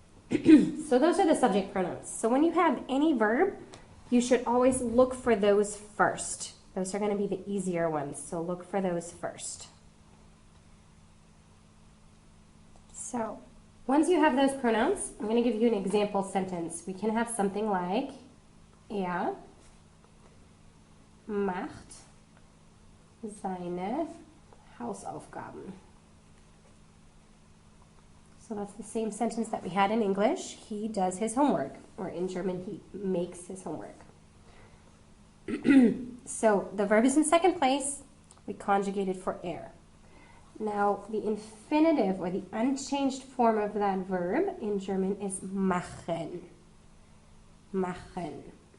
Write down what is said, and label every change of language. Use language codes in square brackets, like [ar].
[en] So those are the subject pronouns. So when you have any verb, you should always look for those first. Those are going to be the easier ones, so look for those first. So once you have those pronouns, I'm going to give you an example sentence. We can have something like [de] er macht seine Hausaufgaben. [en] So that's the same sentence that we had in English. He does his homework, or in German, he makes his homework. So the verb is in second place. We conjugated for er. Now the infinitive, or the unchanged form of that verb in German is machen. Machen.